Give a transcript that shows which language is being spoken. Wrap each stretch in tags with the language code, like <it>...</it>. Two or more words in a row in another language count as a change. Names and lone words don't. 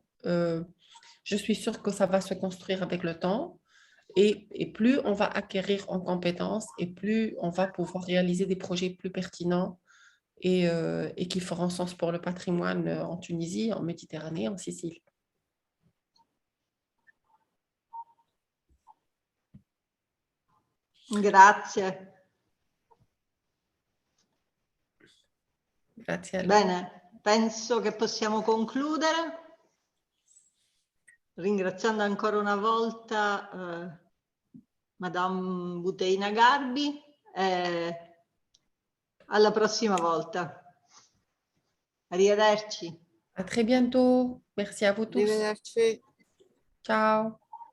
<fr>Je suis sûre que ça va se construire avec le temps et plus on va acquérir en compétences et plus on va pouvoir réaliser des projets plus pertinents et qui feront sens pour le patrimoine en Tunisie, en Méditerranée, en Sicile.</fr> <it>Grazie. Grazie a lei. Bene, penso che possiamo concludere. Ringraziando ancora una volta Madame Buteina Garbi e alla prossima volta. Arrivederci.</it> <fr>À très bientôt. Merci à vous tous.</fr> <it>Arrivederci. Ciao.</it>